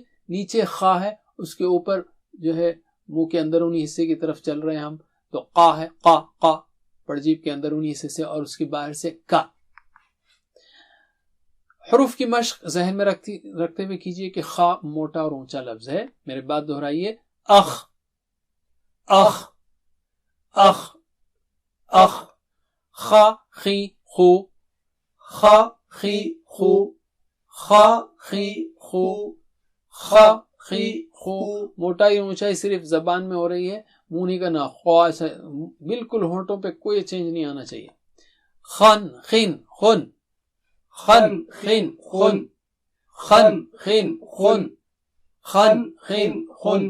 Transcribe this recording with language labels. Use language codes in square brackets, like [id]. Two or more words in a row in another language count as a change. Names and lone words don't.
[ur] نیچے خا ہے، اس کے اوپر جو ہے منہ کے اندرونی حصے کی طرف چل رہے ہیں ہم، تو قا ہے، قا قا پڑجیب کے اندرونی حصے سے، اور اس کے باہر سے کا. حروف کی مشق ذہن میں رکھتے ہوئے کیجئے کہ خا موٹا اور اونچا لفظ ہے. میرے بات دہرائیے. اخ اخ اخ اخ. خا خی خو، خا خی خو، خا خی خو، خا خی خو. موٹائی اونچائی صرف زبان میں ہو رہی ہے، منہ نہیں کرنا. خوا ایسا بالکل ہونٹوں پہ کوئی چینج نہیں آنا چاہیے. خن خن خن، خن خن خن، خن خن خن، خن خن خن.